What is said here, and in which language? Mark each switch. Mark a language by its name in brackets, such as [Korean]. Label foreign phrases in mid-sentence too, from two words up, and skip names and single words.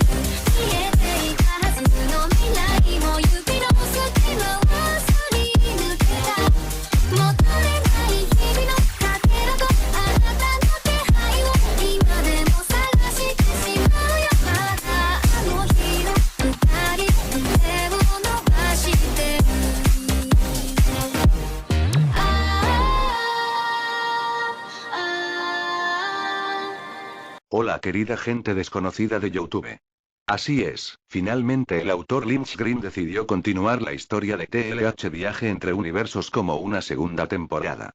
[Japanese] 見えていたはずの未来も指の隙間はすり抜けた。戻れない日々のかけらとあなたの気配を今でも探してしまうよ。まだあの日の二人手を伸ばしてる。 [Spanish] Hola querida gente desconocida de YouTube. Así es, finalmente el autor Lynch Green decidió continuar la historia de TLH Viaje entre Universos como una segunda temporada.